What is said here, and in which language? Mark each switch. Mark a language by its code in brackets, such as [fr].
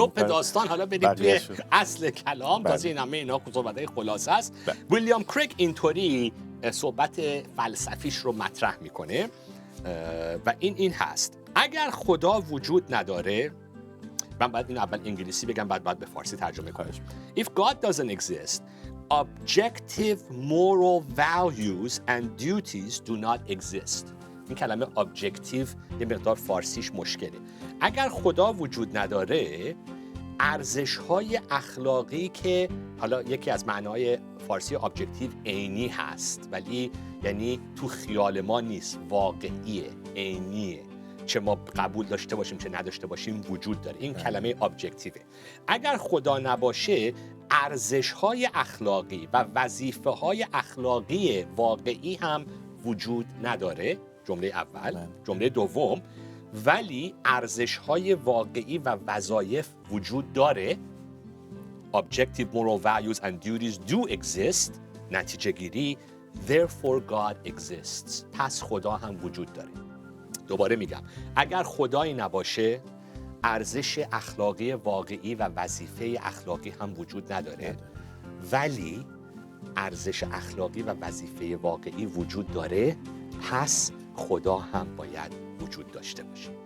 [fa] لپ داستان، حالا بریم توی اصل کلام. تازه این همه اینا صحبت‌های خلاصه است. ویلیام کریگ اینطوری صحبت فلسفیش رو مطرح میکنه و این هست: اگر خدا وجود نداره، من باید این اول انگلیسی بگم بعد به فارسی ترجمه کنم. [en] If God doesn't exist, objective moral values and duties do not exist. [fa] این کلمه objective یه مقدار فارسیش مشکله. اگر خدا وجود نداره، ارزش‌های اخلاقی که حالا یکی از معنای فارسی objective عینی هست، ولی یعنی تو خیال ما نیست، واقعیه، عینیه، چه ما قبول داشته باشیم چه نداشته باشیم وجود داره. این کلمه objective. اگر خدا نباشه، ارزش‌های اخلاقی و وظیفه‌های اخلاقی واقعی هم وجود نداره. جمله اول. جمله دوم، ولی ارزش‌های واقعی و وظایف وجود داره. [en] Objective moral values and duties do exist. [fa] نتیجه گیری [en] therefore God exists. [fa] پس خدا هم وجود داره. دوباره میگم، اگر خدایی نباشه، ارزش اخلاقی واقعی و وظیفه اخلاقی هم وجود نداره، ولی ارزش اخلاقی و وظیفه واقعی وجود داره، پس خدا هم باید وجود داشته باشه.